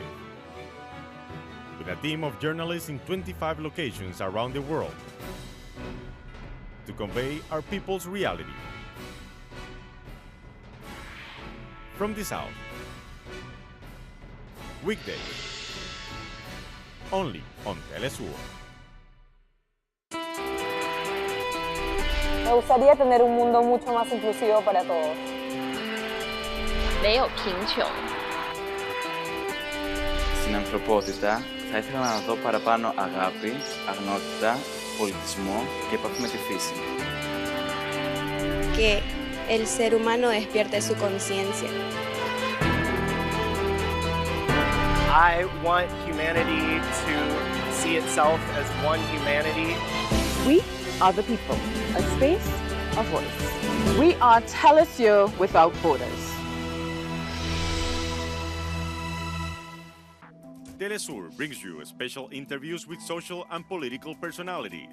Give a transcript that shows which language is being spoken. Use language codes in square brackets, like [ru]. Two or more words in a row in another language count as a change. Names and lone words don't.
[en] With a team of journalists in 25 locations around the world to convey our people's reality. From the South. Weekdays. Only on Telesur. [es] Me gustaría tener un mundo mucho más inclusivo para todos. [zh] 没有贫穷. [el] Στην ανθρωπότητα θα ήθελα να δω παραπάνω αγάπη, αγνότητα, πολιτισμό και επαφή με τη φύση. [es] Que el ser humano despierte su conciencia. [en] I want humanity to see itself as one humanity. We are the people, a space, a voice. We are Telesur without borders. Telesur brings you special interviews with social and political personalities.